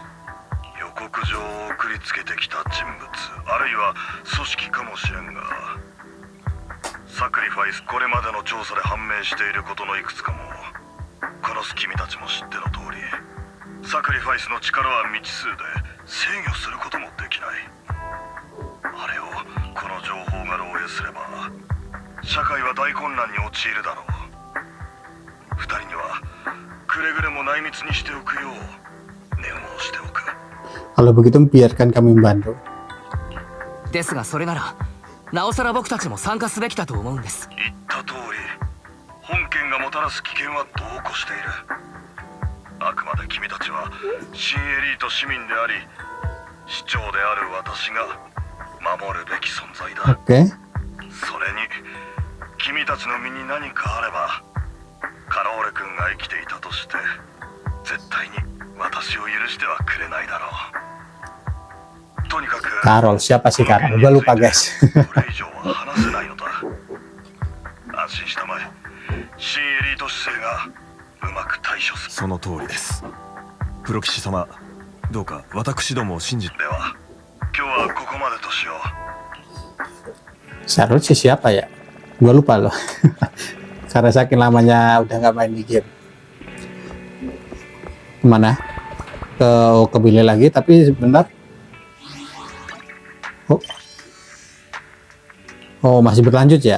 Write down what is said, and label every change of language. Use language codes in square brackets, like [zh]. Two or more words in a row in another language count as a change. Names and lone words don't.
[ja] 予告状を送りつけてきた人物、あるいは組織かもしれんが、サクリファイス、これまでの調査で判明していることのいくつかもこの君たちも知っての通り、サクリファイスの力は未知数で制御することもできない。あれをこの情報が漏洩すれば社会は大混乱に陥るだろう。二人にはくれぐれも内密にしておくよう念を押しておく。 [id] Kalau begitu biarkan kami membantu. [ja] ですがそれならなおさら僕たちも参加すべきだと思うんです。言った通り、本件がもたらす危険は度を越している。あくまで君たちは新エリート市民であり、市長である私が守るべき存在だ。 [id] Oke. [ja] それに君たちの身に何かあれば、カローレ君が生きていたとして絶対に私を許してはくれないだろう。とにかく [id] Carol, siapa sih Carol? Gua lupa guys. [ja] これ以上は話せないのだ。安心したまえ。新エリート姿勢がうまく対処する。その通りです。プロ騎士様、どうか私どもを信じて。では今日はここまでとしよう。 [id] Carol sih siapa ya? Gua lupa loh. Karena saking lamanya udah nggak main di game. Kemana? Ke Billy lagi, tapi sebentar. Oh, masih berlanjut ya?